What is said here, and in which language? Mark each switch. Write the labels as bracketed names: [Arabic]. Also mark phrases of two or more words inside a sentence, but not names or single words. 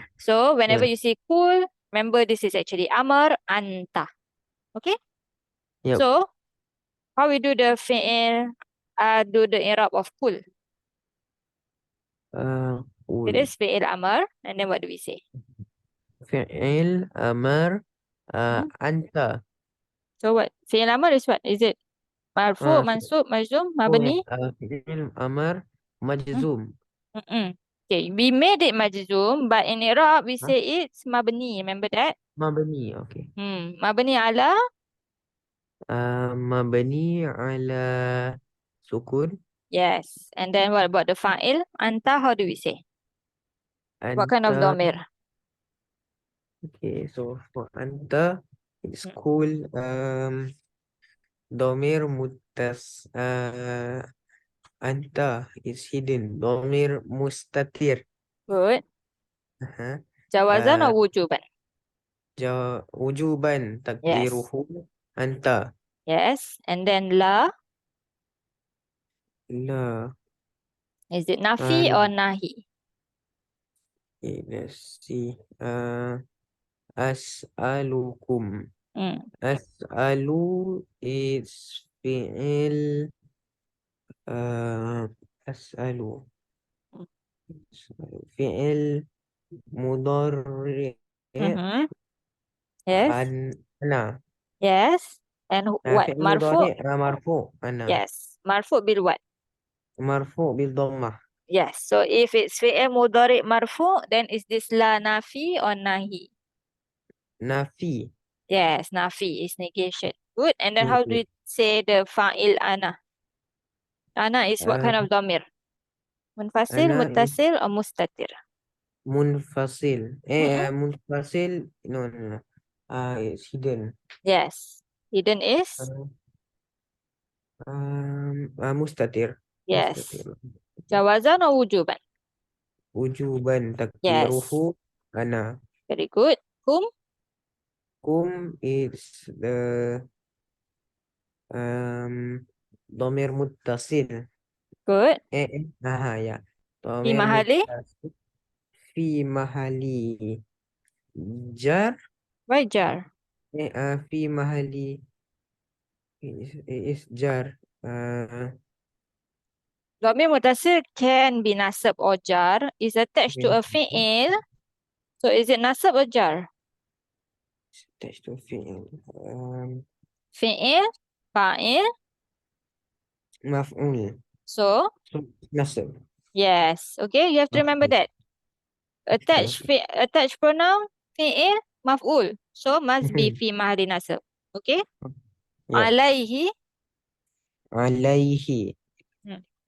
[English] so whenever Yeah. you see kul, remember this is actually [Arabic] أمر أنت. [English] Okay, Yep. so how we do the fi'il, do the i'rab of kul? It Ul. is [Arabic] فعل أمر, [English] and then what do we say? [Arabic] فعل أمر Hmm? anta. [English] So what? [Arabic] فعل أمر [English] is what? Is it marfu, Uh, [Arabic] منصوب، مجزوم, [English] oh yeah. [Arabic] mabni? فعل أمر Hmm? majzum. Mm-mm. [English] Okay, we made it majzum, but in i'rab we Huh? say it's mabni. Remember that? Mabni. Okay. [Arabic] مبني على. مبني على سكون. [English] Yes. And then what about the fa'il? Anta, how do we say? What kind of [Arabic] Anta. [English] domir? Okay. So for anta, it's Mm, cool. [Arabic] ضمير أنت [English] is hidden. [Arabic] ضمير مستتر. [English] Good. Uh-huh. [Arabic] Jawazan or Uh, wujuban? Wujuban [English] Yes. [Arabic] تقديره أنت. [English] Yes. And then la, [Arabic] La. [English] is it nafi Uh, or nahi? okay, let's see. [Arabic] As'alukum. Mm. [English] As'alu is fi'il. [Arabic] Uh, As'alu. فعل مضارع. [English] Mm-hmm. Yes. [Arabic] Ana. [English] Yes. And what? [Arabic] Fi'il Marfu? مضارع مرفوع. أنا. [English] Yes. [Arabic] مرفوع بال [English] what? [Arabic] مرفوع بالضمة. [English] Yes. So if it's [Arabic] فعل مضارع مرفوع, [English] then is this [Arabic] لا نافية [English] or nahi? Nafi. Yes, nafi is negation. Good. And then how do Okay. we say the [Arabic] فاعل أنا? [English] Ana is what Uh, kind of domir? Munfasil, Ana is muttasil, or mustatir? [Arabic] munfasil. Mm-mm. [English] Munfasil. No, no, no. It's hidden. Yes. Hidden is? [Arabic] Uh, Mustatir. [English] Yes. [Arabic] Mustatir. جوازًا or وجوبًا? Wujuban [English] Yes. [Arabic] تقديره أنا. [English] Very good. Kum? Kum is the [Arabic] ضمير متصل. [English] Good. Ya. [Arabic] Fi Domir mahali? متصل. في محل جر. [English] Why jar? [Arabic] في محل [English] is jar. [Arabic] ضمير متصل [English] can be nasab or jar. Is attached to a Bin- fi'il So is it nasab or jar? attached to fi'il. [Arabic] فعل، فاعل. Maf'ul. [English] So, So, nasab. yes. Okay, you have to remember [Arabic] Maf'ul. [English] that. Okay. Attached pronoun, [Arabic] فعل، مفعول. [English] So, must be Mhm. [Arabic] في محل نصب. [English] Okay? Yep. [Arabic] Alaihi. عليه. Hmm.